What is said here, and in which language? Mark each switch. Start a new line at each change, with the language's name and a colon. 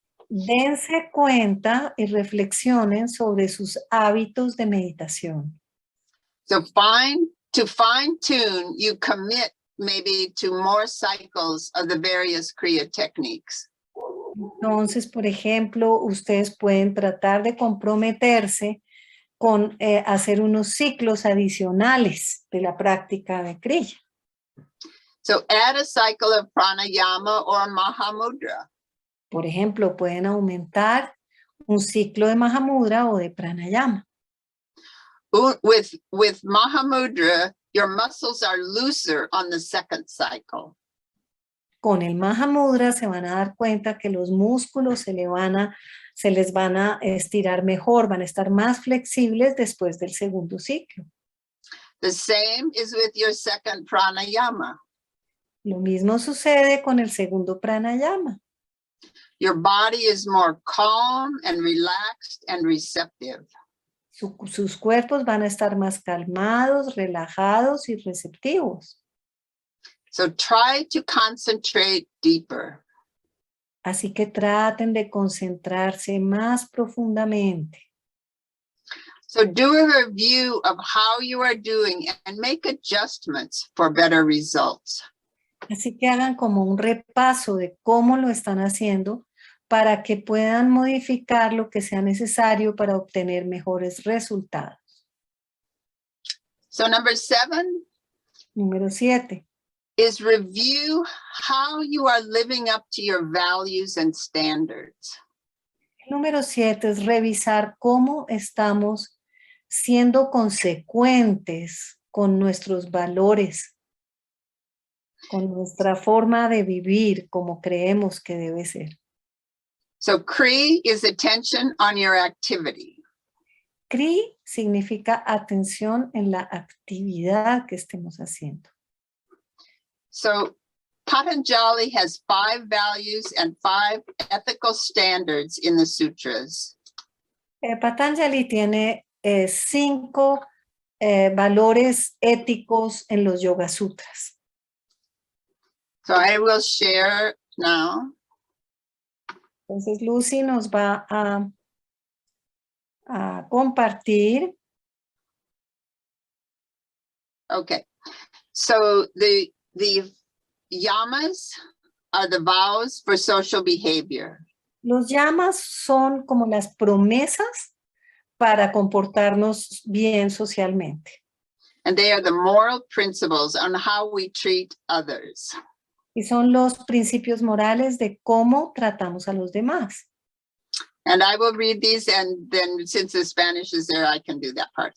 Spanish: Dense cuenta y reflexionen sobre sus hábitos de meditación.
English: So to fine tune, you commit maybe to more cycles of the various Kriya techniques.
Spanish: Entonces, por ejemplo, ustedes pueden tratar de comprometerse con hacer unos ciclos adicionales de la práctica de Kriya.
English: So add a cycle of pranayama or Mahamudra.
Spanish: Por ejemplo, pueden aumentar un ciclo de Mahamudra o de pranayama.
English: With Mahamudra, your muscles are looser on the second cycle.
Spanish: Con el Mahamudra se van a dar cuenta que los músculos se les van a estirar mejor, van a estar más flexibles después del segundo ciclo.
English: The same is with your second pranayama.
Spanish: Lo mismo sucede con el segundo pranayama.
English: Your body is more calm and relaxed and receptive.
Spanish: Sus cuerpos van a estar más calmados, relajados y receptivos.
English: So try to concentrate deeper.
Spanish: Así que traten de concentrarse más profundamente.
English: So do a review of how you are doing and make adjustments for better results.
Spanish: Así que hagan como un repaso de cómo lo están haciendo para que puedan modificar lo que sea necesario para obtener mejores resultados.
English: So number 7.
Spanish: Número 7.
English: Is review how you are living up to your values and standards.
Spanish: Número 7 es revisar cómo estamos siendo consecuentes con nuestros valores, con nuestra forma de vivir como creemos que debe ser.
English: So Kri is attention on your activity.
Spanish: Kri significa atención en la actividad que estemos haciendo.
English: So Patanjali has 5 values and 5 ethical standards in the sutras.
Spanish: Patanjali tiene 5 valores éticos en los Yogasutras.
English: So I will share now.
Spanish: Entonces Lucy nos va a compartir.
English: Okay. So the yamas are the vows for social behavior.
Spanish: Los yamas son como las promesas para comportarnos bien socialmente.
English: And they are the moral principles on how we treat others.
Spanish: Y son los principios morales de cómo tratamos a los demás.
English: And I will read these, and then since the Spanish is there, I can do that part.